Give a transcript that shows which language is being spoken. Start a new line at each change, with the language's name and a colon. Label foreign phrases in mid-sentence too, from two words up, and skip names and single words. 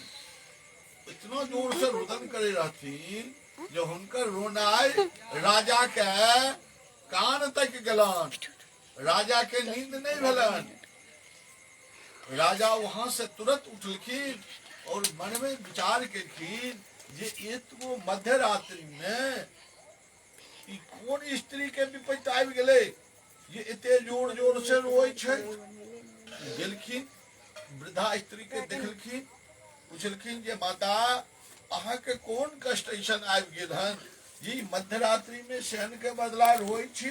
Maithili: इतना जोर से रुदन करे रहथिन जो हुनकर रोनाई राजा के कान तक गलन। राजा के नींद नहीं भेलन। राजा वहां से तुरंत उठलखिन और मन में विचार केलखिन जे एतगो मध्य रात्रि में ई कौन स्त्री के विपत्ति आबि गेलै जे एते जोर जोर से रोए छै। गेलखिन वृद्धा स्त्री के देखलखिन, पूछलखिन जे माता अहाँ के कौन कष्ट ऐसन आबि गेल हन जी मध्य रात्रि में शयन के बदला रोए छी।